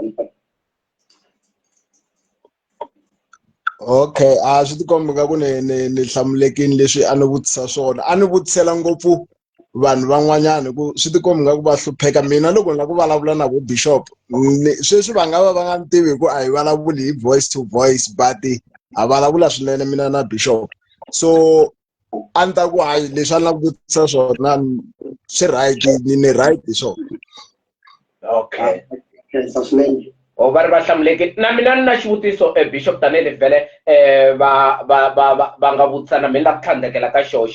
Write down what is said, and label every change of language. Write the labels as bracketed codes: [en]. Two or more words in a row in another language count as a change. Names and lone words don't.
[ts] Okay, swi tikombi nga ku ni hlamulekini leswi a ni vutisa swona a ni vutisela ngopfu vanhu van'wanyana ku swi tikombi nga ku va hlupheka mina loko ni la ku vulavula na vo Bishop sweswi va nga va nga ni tivi ku a hi vulavuli hi [en] voice to voice [ts] but a vulavula swinene mina na Bishop so a ni ta ku hayi leswi a ni la ku vutisa swona swi right ni right hi swona. Okay. swinene. Va ri va hlamulekile na mina ni na xivutiso Bishop tanihileswi vhele va nga vutisana mi la ku tlhandlekela ka xona